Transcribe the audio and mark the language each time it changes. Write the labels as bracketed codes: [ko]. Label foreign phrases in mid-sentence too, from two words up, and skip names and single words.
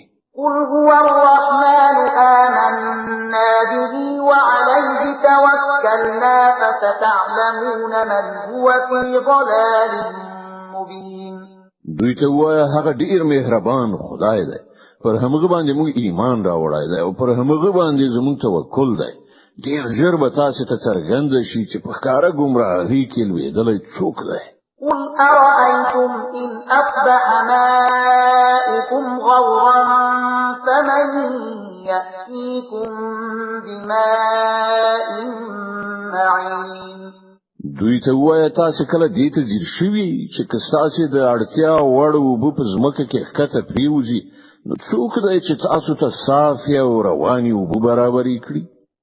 [ar] قل هو الرحمن آمنا به وعليه توكلنا فستعلمون من هو في ضلال مبين. [ps] دوی ته وایي هغه ډیر مهربان خدای دی پر هغه باندې موږ ایمان راوړای دی او پر هغه باندې زموږ توکل دی. ډیر ژر به تاسو ته څرګند شي چې په ښکارا ګمراهۍ کې لویدلې څوک دی. [ar] قل أرأيتم إن أصبح ماؤكم غورا فمن يأتيكم بماء معين. [ps] دوی ته وایي تاسو کله دې ته ځیر شوي چې کستاسو د اړتیا وړ وب په ځمکه کې ښکته پریوزي نو څوک دی چې تاسو ته صافي او رواني وب برابرې کړي.